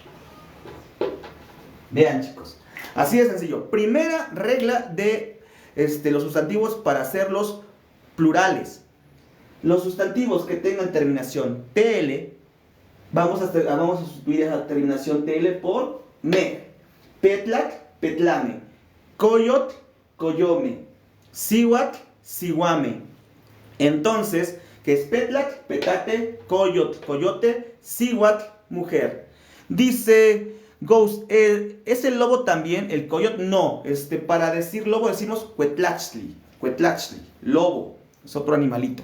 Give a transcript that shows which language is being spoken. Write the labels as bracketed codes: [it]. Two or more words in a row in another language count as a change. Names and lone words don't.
[es] Vean, chicos. Así de sencillo. Primera regla de los sustantivos para hacerlos plurales. Los sustantivos que tengan terminación TL, vamos a sustituir esa terminación TL por me. [nah] Petlac, petlame. Coyot, coyome. Siwat, siwame. [es] Entonces, ¿qué es petlac? Petate, coyot, coyote, siwat, mujer. Dice Ghost, ¿es el lobo también el coyot? No, para decir lobo decimos cuetlachtli, lobo, es otro animalito.